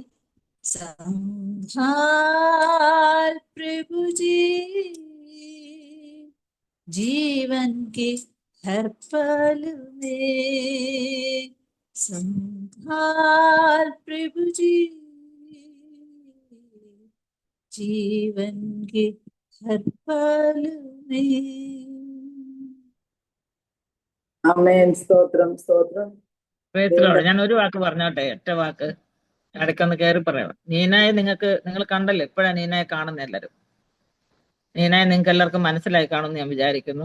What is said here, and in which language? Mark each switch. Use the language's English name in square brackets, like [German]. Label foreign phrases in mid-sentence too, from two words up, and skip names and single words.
[Hindi] संभाल प्रभु जी जीवन के हर पल में। संभाल प्रभु जी जीवन के हर पल में। [Malayalam] ആമേൻ. സ്തോത്രം. സ്തോത്രം. ഞാൻ ഒരു വാക്ക് പറഞ്ഞോട്ടെ, ഒറ്റ വാക്ക് ഇടയ്ക്കൊന്ന് കയറി പറയാം. നീനായെ നിങ്ങൾ കണ്ടല്ലോ, എപ്പോഴാ നീനായെ കാണുന്ന എല്ലാവരും? നീനായെ നിങ്ങൾക്ക് എല്ലാവർക്കും മനസ്സിലായി കാണുമെന്ന് ഞാൻ വിചാരിക്കുന്നു.